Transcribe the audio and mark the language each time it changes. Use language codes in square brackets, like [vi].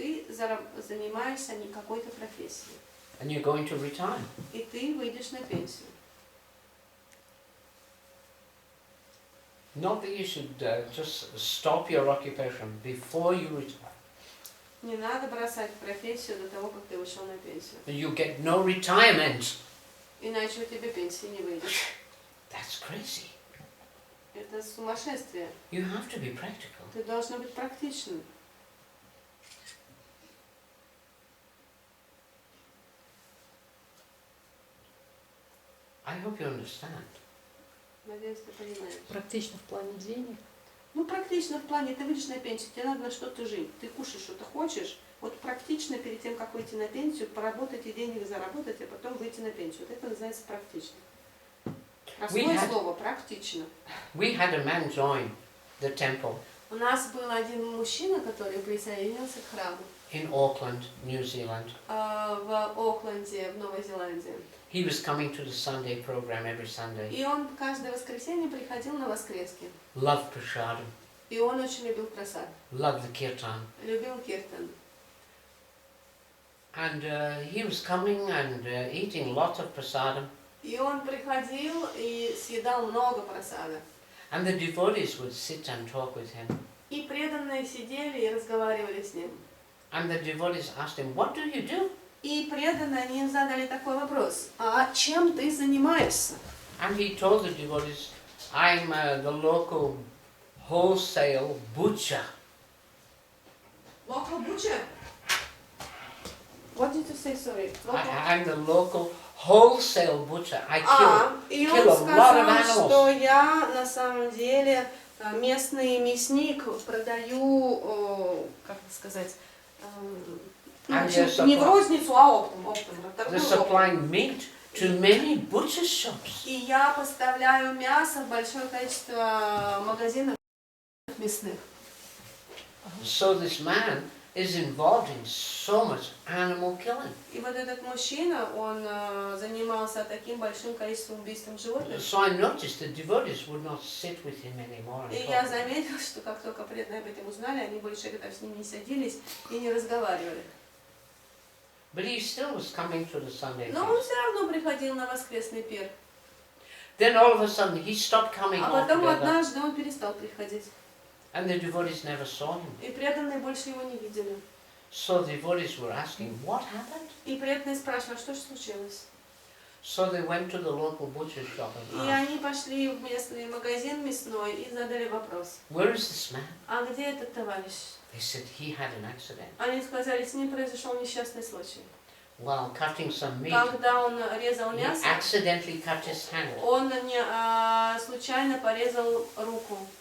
[ru] ты занимаешься не какой-то профессией. [en] And you're going to retire. [ru] И ты выйдешь на пенсию. [en] Not that you should just stop your occupation before you retire. [ru] Не надо бросать профессию до того, как ты вышел на пенсию. [en] You get no retirement. [ru] Иначе у тебя пенсии не выйдет. [en] That's crazy. [ru] Это сумасшествие. [en] You have to be practical. [ru] Ты должна быть практичным. [en] I hope you understand. [ru] Надеюсь, ты понимаешь. Практично в плане денег. Ну, практично в плане, ты выйдешь на пенсию, тебе надо на что-то жить. Ты кушаешь что-то хочешь. Вот практично перед тем, как выйти на пенсию, поработать и денег заработать, а потом выйти на пенсию. Вот это называется практично. Простое слово, практично. [en] We had a man join the temple [ru] У нас был один мужчина, который присоединился к храму [en] in Auckland, New Zealand. [ru] в Окленде, в Новой Зеландии. [en] He was coming to the Sunday program every Sunday. [ru] И он каждое воскресенье приходил на воскрески. [en] Loved prasadam, [ru] И он очень любил прасад, [en] loved the kirtan. [ru] любил киртан. [en] And he was coming and eating lots of prasadam. [ru] И он приходил и съедал много прасада. [en] And the devotees would sit and talk with him. [ru] И преданные сидели и разговаривали с ним. [en] And the devotees asked him, what do you do? [ru] И преданные они им задали такой вопрос: а чем ты занимаешься? [en] And he told the devotees, I'm the local wholesale butcher. Local butcher? What did you say, sorry? I'm the local wholesale butcher. I [ru] И [en] kill [ru] он [en] a lot of [ru] сказал, что [en] animals. [ru] я на самом деле местный мясник, продаю, как это сказать, не в розницу, а оптом. [en] They're supplying meat to many butcher shops. [ru] И я поставляю мясо в большое количество магазинов мясных. [en] So this man is involved in so much animal killing. [ru] И вот этот мужчина, он занимался таким большим количеством убийством животных. [en] So I noticed the devotees would not sit with him anymore. [ru] И я заметила, что как только преданные об этом узнали, они больше рядом с ним не садились и не разговаривали. [en] But he still was coming to the Sunday [ru] Но он [en] feast. [ru] все равно приходил на воскресный пир. [en] Then all of a sudden he stopped coming [ru] А потом [en] altogether. [ru] однажды он перестал приходить. [en] And the devotees never saw him. [ru] И преданные больше его не видели. [en] So the devotees were asking, what happened? [ru] И преданные спрашивали, что же случилось. [en] So they went to the local butcher shop [ru] И [en] and asked, [ru] они пошли в местный магазин мясной и задали вопрос: [en] where is this man? [ru] а где этот товарищ? [en] They said he had an accident. [ru] Они сказали, с ним произошел несчастный случай. [en] While cutting some meat, [ru] Когда он резал [en] he [ru] мясо, [en] accidentally cut his hand [ru] он случайно порезал руку.